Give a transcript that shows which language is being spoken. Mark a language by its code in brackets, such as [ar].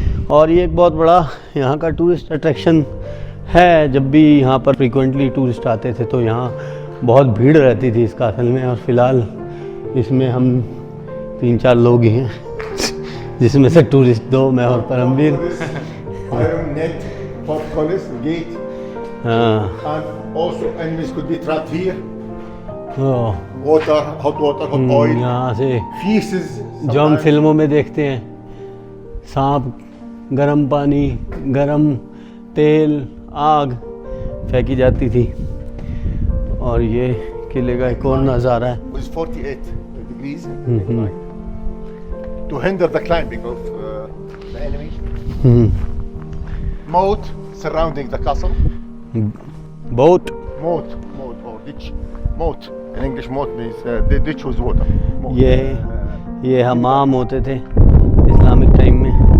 [hi] और ये एक बहुत बड़ा यहाँ का टूरिस्ट अट्रैक्शन है। जब भी यहाँ पर फ्रीक्वेंटली टूरिस्ट आते थे तो यहाँ बहुत भीड़ रहती थी इस कासल में। और फ़िलहाल इसमें हम 3-4 लोग ही हैं, जिसमें से टूरिस्ट 2, मैं और Paramvir. [en] Iron net, portcullis, gate, [hi] हाँ, [en] and also enemies could be trapped here. Water, hot oil, [hi] यहाँ से [en] feces. [hi] जो हम फिल्मों में देखते हैं, सांप, गर्म पानी, गर्म तेल, आग फेंकी जाती थी। और ये किले का एक और नज़ारा है। [en] With 48 degrees to hinder the climbing of the enemy. Moat surrounding the castle. Boat, Moat or ditch. Moat. In English, moat means the ditch with water. Moat. [hi] ये हमाम होते थे इस्लामिक टाइम में।